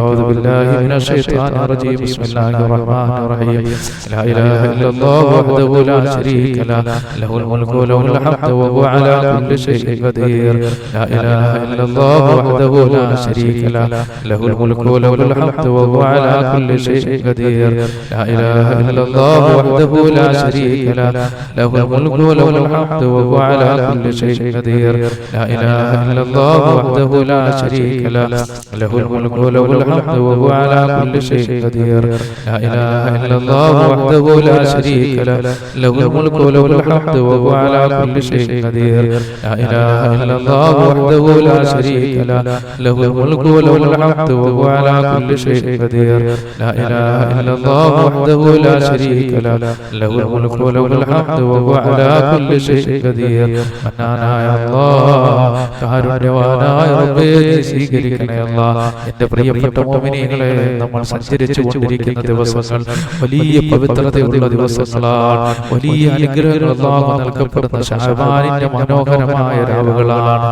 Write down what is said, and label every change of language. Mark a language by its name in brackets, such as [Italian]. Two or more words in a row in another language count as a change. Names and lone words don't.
[Arabic] أعوذ بالله من الشيطان الرجيم. بسم الله الرحمن الرحيم. لا إله إلا الله وحده لا شريك له له الملك وله الحمد وهو على كل شيء قدير. لا إله إلا الله وحده لا شريك له له الملك وله الحمد وهو على كل شيء قدير. لا إله إلا الله وحده لا شريك له له الملك وله الحمد وهو على كل شيء قدير. لا إله إلا الله وحده لا شريك له له الملك وله الحمد وهو على كل شيء قدير. لا إله إلا الله وحده لا شريك له له الملك وله الحمد وهو على كل شيء قدير. لا إله إلا الله وحده لا شريك له له الملك وله الحمد وهو على كل شيء قدير. لا إله إلا الله وحده لا شريك له له الملك وله الحمد وهو على كل شيء قدير. [Malayalam] മന്നാനായ അല്ലാഹ്, കാരുണ്യവാനായ റബ്ബേ, സ്വീകരിക്കണേ അല്ലാഹ്. എൻ്റെ പ്രിയപ്പെട്ട മുഅ്മിനീങ്ങളെ, നമ്മൾ സഞ്ചരിച്ചു കൊണ്ടിരിക്കുന്ന ദിവസങ്ങൾ വലിയ പവിത്രതയുള്ള ദിവസങ്ങളാണ്. വലിയ അനുഗ്രഹങ്ങൾ അല്ലാഹു നൽകപ്പെടുന്ന ശഅബാനിന്റെ മനോഹരമായ രാവുകളാണ്.